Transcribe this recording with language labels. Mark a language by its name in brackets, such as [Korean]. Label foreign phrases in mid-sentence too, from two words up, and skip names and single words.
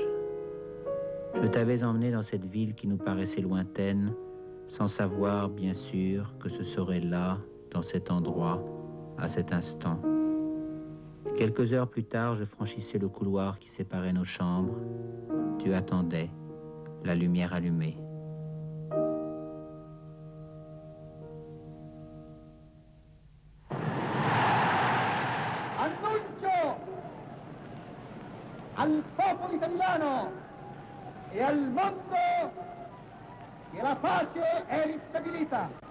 [French] Je t'avais emmené dans cette ville qui nous paraissait lointaine, sans savoir, bien sûr, que ce serait là, dans cet endroit, à cet instant. Quelques heures plus tard, je franchissais le couloir qui séparait nos chambres. Tu attendais, la lumière allumée. [Italian] Annuncio al popolo italiano e al mondo che la pace è ristabilita.